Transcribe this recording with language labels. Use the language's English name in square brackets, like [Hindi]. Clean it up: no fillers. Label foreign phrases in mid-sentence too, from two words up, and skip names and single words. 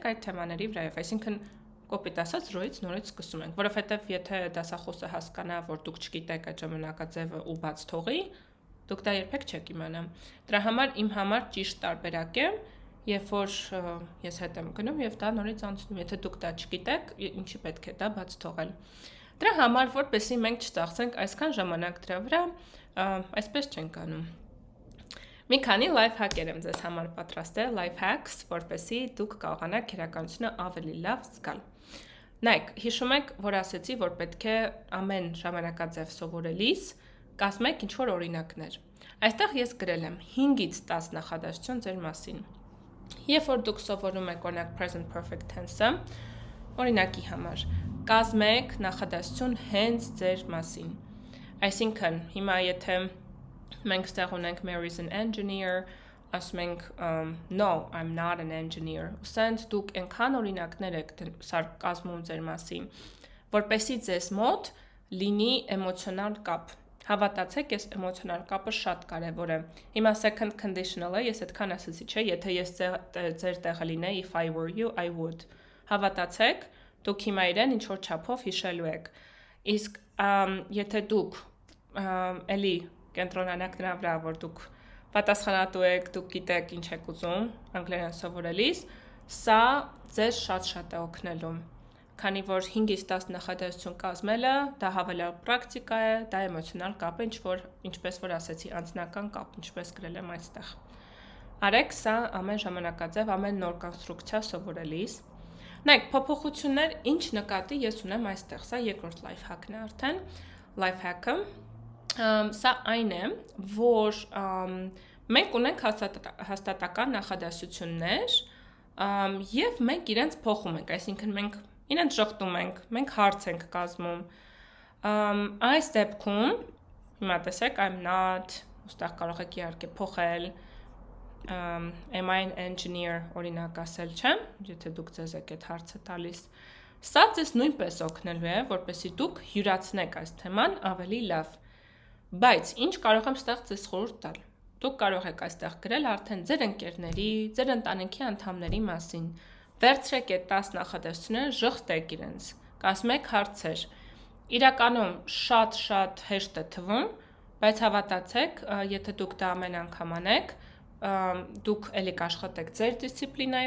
[Armenian] այդ թեմաների վրայով, այսինքն կոպիտ ասած ռոյից նորից սկսում ենք, որովհետև եթե դասախոսը հասկանա, որ դուք չգիտեք այդ ժամանակաձևը ու բաց թողի, դուք դա երբեք չեք իմանա։ Դրա համար իմ համար ճիշտ տարբերակ է, երբ որ ես հետ եմ գնում եւ դա նորից անցնում, եթե դուք դա չգիտեք, ինչի պետք է դա բաց թողել։ Դրա համար, որպեսզի մենք չծախսենք այսքան ժամանակ դրա վրա, այսպես չենք անում։ Մի քանի [English] life hack- [Armenian] եր եմ ձեզ համար պատրաստել, [English] life hacks, [Armenian] որպեսզի դուք կարողանաք քերականությունը ավելի լավ զգալ։ Նայեք, հիշում եք, որ ասեցի, որ պետք է ամեն ժամանակաձև սովորելիս կազմեք ինչ-որ օրինակներ։ Այստեղ ես գրել եմ 5-ից 10 նախադասություն ձեր մասին։ Երբ որ դուք սովորում եք օրինակ [English] present perfect tense- [Armenian] ը, օրինակի համար, կազմեք նախադասություն հենց ձեր մասին։ Այսինքն, հիմա եթե մենք ստեղ ունենք [English] Mary's an engineer, [Armenian] ասում ենք [English] no, I'm not an engineer։ [Armenian] Ուսենց դուք այնքան օրինակներ եք կազմում ձեր մասին, որպեսզի ձեզ մոտ լինի էմոցիոնալ կապ։ Հավատացեք, այս էմոցիոնալ կապը շատ կարևոր է։ Հիմա [English] second conditional- [Armenian] ը ես այդքան ասեցի, չէ, եթե ես ձեր տեղը լինեի, [English] if I were you, I would։ [Armenian] Հավատացեք, դուք հիմա իրեն ինչ որ չափով հիշելու եք։ Իսկ եթե դուք էլի կենտրոնանաք նրա վրա, որ դուք պատասխանատու եք, դուք գիտեք ինչ եք ուզում անգլերեն սովորելիս, սա ձեզ շատ է օգնելու, քանի որ 5-ից 10 նախադասություն կազմելը դա հավելյալ պրակտիկա է, դա էմոցիոնալ կապ է, ինչպես որ ասեցի, անձնական կապ, ինչպես գրել եմ այստեղ։ Արեք սա ամեն ժամանակաձև, ամեն նոր կոնստրուկցիա սովորելիս։ Նայեք, փոփոխություններ ինչ նկատի ես ունեմ այստեղ, սա երկրորդ [English] life hack- [Armenian] ն է արդեն, [English] life hack- [Armenian] ը, սա այն է, որ մենք ունենք հաստատական նախադասություններ և մենք իրենց փոխում ենք, այսինքն մենք իրենց շղթում ենք, մենք հարց ենք կազմում, այս դեպքում, հիմա տեսեք, [English] I'm not, [Armenian] ուստեղ կարող եք իհարկե փոխել, [English] am I an engineer [Armenian] օրինակ ասել չեմ, եթե դուք ձեզ եք այդ հարցը տալիս, սա ձեզ նույնպես օգնելու է, որպեսզի դուք յուրացնեք այս թեման ավելի լավ, բայց ինչ կարող եմ ստեղ ձեզ խորհուրդ տալ, դուք կարող եք այստեղ գրել արդեն ձեր ընկերների, ձեր ընտանիքի անդամների մասին, վերցրեք այդ 10 նախադասությունները, ժխտեք իրենց, կազմեք հարցեր, իրականում շատ հեշտ է թվում, բայց հավատացեք, եթե դուք դա ամեն անգամ անեք, դուք էլի կաշխատեք ձեր դիսցիպլինայի